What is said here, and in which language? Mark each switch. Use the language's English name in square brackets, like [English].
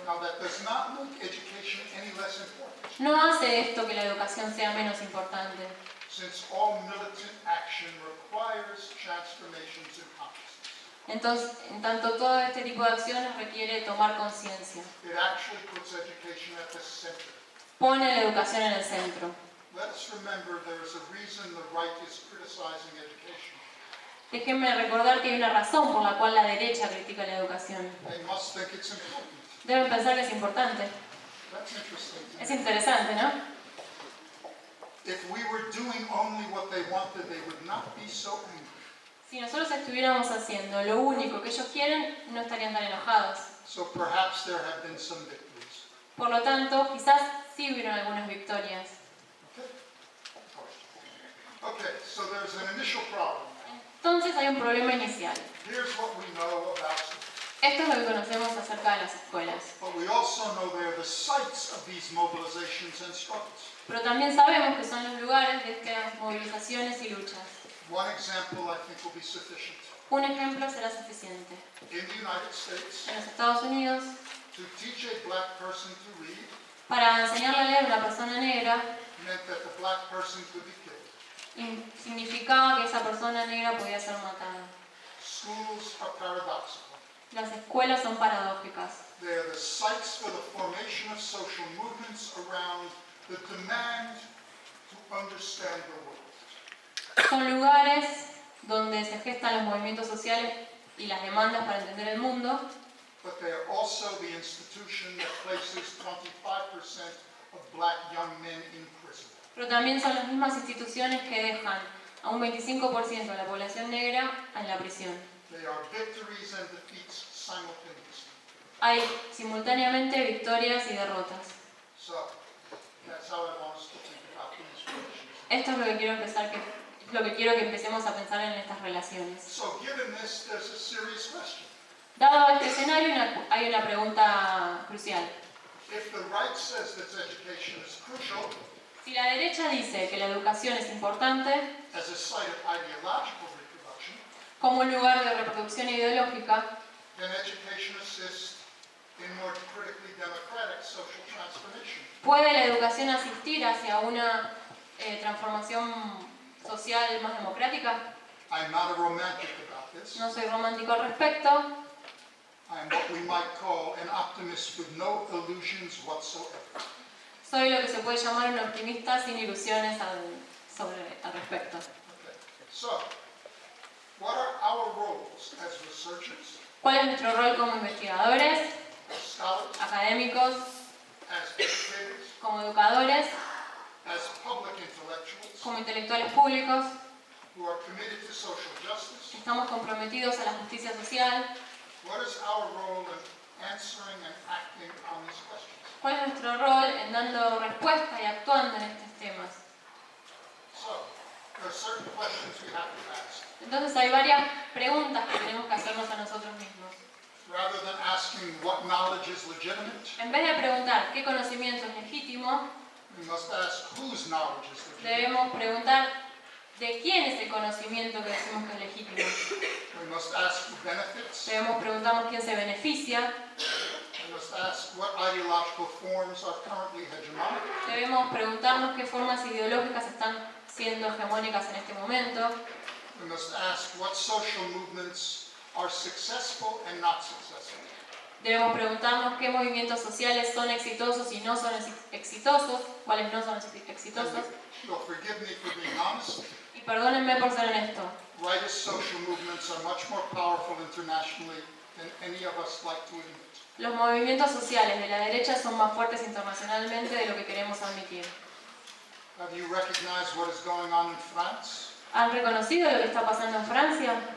[English] Now that does not make education any less important, [Spanish] No hace esto que la educación sea menos importante, [English] since all militant action requires transformations in consciousness. [Spanish] entonces, en tanto todo este tipo de acciones requiere tomar conciencia. [English] It actually puts education at the center. [Spanish] Pone la educación en el centro. [English] Let us remember there is a reason the right is criticizing education. [Spanish] Déjenme recordar que hay una razón por la cual la derecha critica la educación. [English] They must think it's important. [Spanish] Deben pensar que es importante. [English] That's interesting to [Spanish] Es [English] me. [Spanish] interesante, ¿no? [English] If we were doing only what they wanted, they would not be so angry. [Spanish] Si nosotros estuviéramos haciendo lo único que ellos quieren, no estarían tan enojados. [English] So perhaps there have been some victories. [Spanish] Por lo tanto, quizás sí hubieron algunas victorias. [English] Okay, so there's an initial problem. [Spanish] Entonces hay un problema inicial. [English] Here's what we know about schools. [Spanish] Esto es lo que conocemos acerca de las escuelas. [English] But we also know they're the sites of these mobilizations and struggles. [Spanish] Pero también sabemos que son los lugares de estas movilizaciones y luchas. [English] One example I think will be sufficient. [Spanish] Un ejemplo será suficiente. [English] In the United States, [Spanish] En los Estados Unidos, [English] to teach a black person to read [Spanish] para enseñarle a leer a una persona negra, [English] meant that the black person could be killed. [Spanish] significaba que esa persona negra podía ser matada. [English] Schools are paradoxical. [Spanish] Las escuelas son paradójicas. [English] They are the sites for the formation of social movements around the demand to understand the world. [Spanish] Son lugares donde se gestan los movimientos sociales y las demandas para entender el mundo, [English] But they are also the institution that places 25% of black young men in prison. [Spanish] pero también son las mismas instituciones que dejan a un 25% de la población negra en la prisión. [English] They are victories and defeats simultaneously. [Spanish] Hay simultáneamente victorias y derrotas. [English] So, that's how I want us to think about these relations. [Spanish] Esto es lo que quiero que empecemos a pensar en estas relaciones. [English] So, given this, there's a serious question. [Spanish] Dado este escenario, hay una pregunta crucial. [English] If the right says that education is crucial, [Spanish] Si la derecha dice que la educación es importante [English] as a site of ideological reproduction, [Spanish] como un lugar de reproducción ideológica, [English] then education assists in more critically democratic social transformation. [Spanish] ¿puede la educación asistir hacia una transformación social más democrática? [English] I'm not a romantic about this. [Spanish] No soy romántico al respecto. [English] I am what we might call an optimist with no illusions whatsoever. [Spanish] Soy lo que se puede llamar un optimista sin ilusiones al respecto. [English] Okay. So, what are our roles as researchers, [Spanish] ¿Cuál es nuestro rol como investigadores, [English] as scholars, [Spanish] académicos, [English] as educators, [Spanish] como educadores, [English] as public intellectuals [Spanish] como intelectuales públicos? [English] who are committed to social justice? [Spanish] ¿Estamos comprometidos a la justicia social? [English] What is our role in answering and acting on these questions? [Spanish] ¿Cuál es nuestro rol en dando respuesta y actuando en estos temas? [English] So, there are certain questions we have to ask. [Spanish] Entonces hay varias preguntas que tenemos que hacernos a nosotros mismos. [English] Rather than asking what knowledge is legitimate, [Spanish] En vez de preguntar qué conocimiento es legítimo, [English] we must ask whose knowledge is legitimate. [Spanish] debemos preguntar de quién es el conocimiento que decimos que es legítimo. [English] We must ask who benefits. [Spanish] Debemos preguntarnos quién se beneficia. [English] We must ask what ideological forms are currently hegemonic. [Spanish] Debemos preguntarnos qué formas ideológicas están siendo hegemónicas en este momento. [English] We must ask what social movements are successful and not successful. [Spanish] Debemos preguntarnos qué movimientos sociales son exitosos y no son exitosos, cuáles no son exitosos. [English] You'll forgive me for being honest. [Spanish] Y perdónenme por ser honesto. [English] Rightist social movements are much more powerful internationally than any of us like to admit. [Spanish] Los movimientos sociales de la derecha son más fuertes internacionalmente de lo que queremos admitir. [English] Have you recognized what is going on in France, [Spanish] ¿Han reconocido lo que está pasando en Francia,